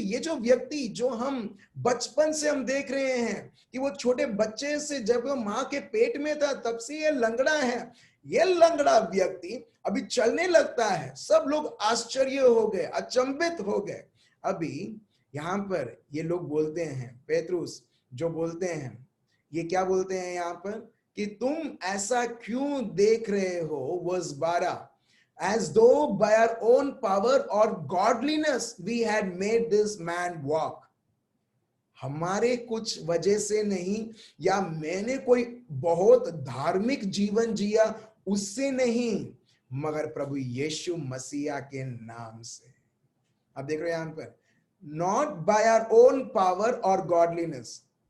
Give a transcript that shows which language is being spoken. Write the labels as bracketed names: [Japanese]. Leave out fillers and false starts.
[Hindi] ये जो व्यक्ति जो हम बचपन से हम देख रहे हैं कि वो छोटे बच्चे से जब वो माँ के पेट में था तब से ये लंगड़ा है, ये लंगड़ा व्यक्ति अभी चलने लगता है। सब लोग आश्चर्य हो गए, अचंभित हो गए। अभी यहाँ पर ये लोग बोलते हैं, पेतरुस जो बोलते हैं, ये क्या बोलते हैं यहाँ पर कि तुम ऐसा क्यों देख रहे हो। [English] Verse 12, as though by our own power or godliness we had made this man walk। [Hindi] हमारे कुछ वजह से नहीं, या मैंने कोई बहुत धार्मिक जीवन जिया उससे नहीं, मगर प्रभु यीशु मसीहा के नाम से। अब देख रहे हैं यहां पर, [English] Not by our own power or godliness.